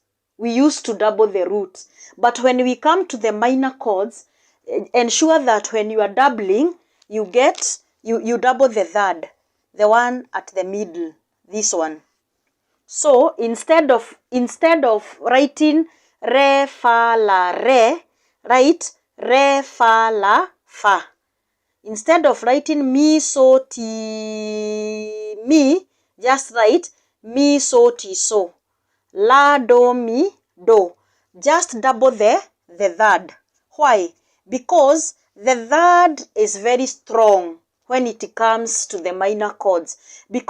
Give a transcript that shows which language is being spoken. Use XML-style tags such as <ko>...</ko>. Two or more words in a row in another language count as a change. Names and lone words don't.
<en>We used to double the root. But when we come to the minor chords, ensure that when you are doubling, you double the third, the one at the middle, this one. So instead of writing re fa la re, write re fa la fa. Instead of writing mi so ti mi, just write mi so ti so. La do mi do. Just double the third. Why? Because the third is very strong when it comes to the minor chords.</en>